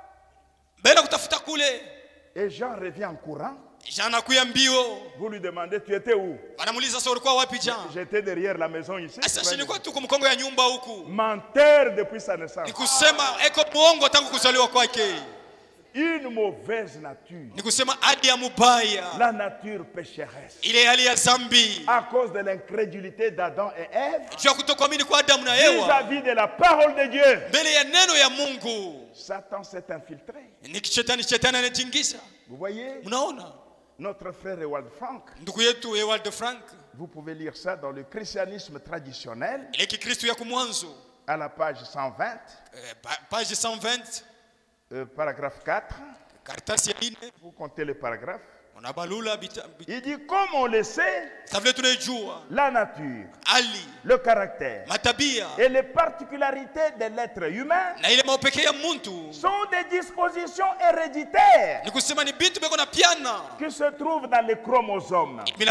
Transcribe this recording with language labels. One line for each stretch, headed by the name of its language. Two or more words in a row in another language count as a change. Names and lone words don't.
French: Et Jean revient en courant. Vous lui demandez, tu étais où? J'étais derrière la maison ici. Menteur depuis sa naissance. une mauvaise nature.
Swahili: Ni kusema hali ya mubaya.
French: La nature pécheresse.
Swahili: Ile hali ya zambi.
French: À cause de l'incrédulité d'Adam et Ève.
Swahili: Juu kutokuamini kwa Adamu na Eva.
French: Vis-à-vis de la parole de Dieu.
Swahili: Mbele ya neno ya Mungu.
French: Satan s'est infiltré.
Swahili: Ni shetani anajiingiza.
French: Vous voyez?
Swahili: Mnaona?
French: Notre frère Ewald Frank.
Swahili: Ndugu yetu Ewald Frank.
French: Vous pouvez lire ça dans le christianisme traditionnel.
Swahili: Ile Kikristo ya kumwanzo.
French: À la page 120.
Swahili: Page 120.
French: Paragraphe 4. Vous comptez le paragraphe. Il dit comme on le sait, la nature, le caractère et les particularités de l'être humain sont des dispositions héréditaires qui se trouvent dans les chromosomes.